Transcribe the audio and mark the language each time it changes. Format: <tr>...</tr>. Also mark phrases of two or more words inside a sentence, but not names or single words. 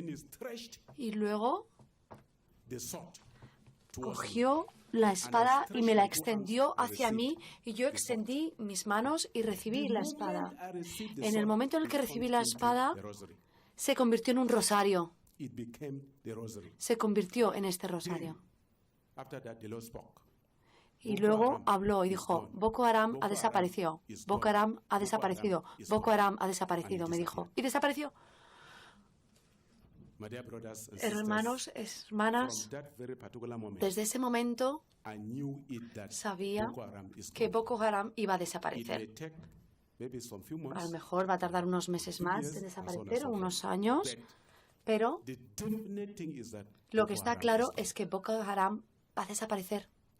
<es>Y luego cogió la espada y me la extendió hacia mí, y yo extendí mis manos y recibí la espada. En el momento en el que recibí la espada, se convirtió en un rosario. Se convirtió en este rosario. Y luego habló y dijo, Boko Haram ha desaparecido, Boko Haram ha desaparecido, Boko Haram ha desaparecido, me dijo. Y desapareció. Hermanos, hermanas, desde ese momento sabía que Boko Haram iba a desaparecer. A lo mejor va a tardar unos meses más en desaparecer, o unos años, pero lo que está claro es que Boko Haram va a desaparecer.</es>